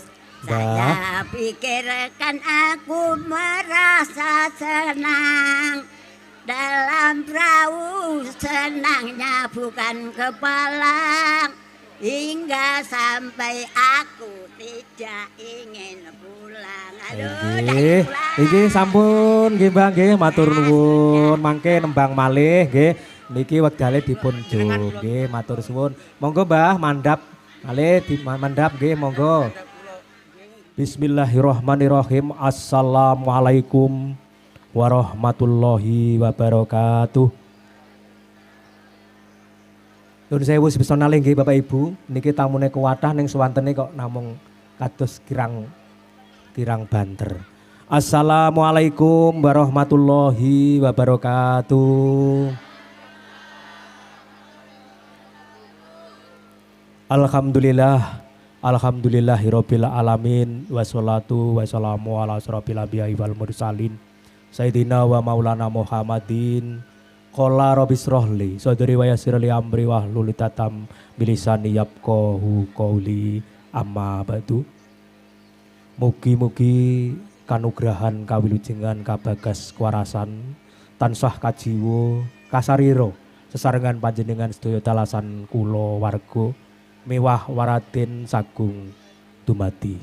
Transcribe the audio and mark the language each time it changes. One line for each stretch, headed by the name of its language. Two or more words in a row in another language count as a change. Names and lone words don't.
Indonesian: Saya pikirkan aku merasa senang. Dalam perahu senangnya bukan kepalang, hingga sampai aku tidak ingin pulang. Aduh,
Javanese: iki sampun nggih Mbah nggih matur nuwun mangke nembang malih nggih niki wektale dipun jo nggih matur suwun. Monggo Mbah mandhap malih mandhap nggih monggo.
Arabic: بسم الله الرحمن الرحيم. السلام عليكم ورحمة الله وبركاته.
Javanese: Nuwun sewu sebesana nggih Bapak Ibu, niki tamune kuwatah ning suwantene kok namung kados kirang banter.
Arabic: السلام عليكم ورحمة الله وبركاته. الحمد لله رب العالمين والصلاة والسلام على أشرف الأنبياء والمرسلين سيدنا ومولانا محمد. قال رب اشرح لي صدري ويسر لي أمري واحلل عقدة بلساني يفقهوا قولي. أما بعد.
Javanese: Mugi-mugi kanugrahan kawilujengan kabagas kwarasan tansah kajiwa kasarira sesarengan panjenengan sedaya dalasan kula warga mewah waraden sagung dumadi.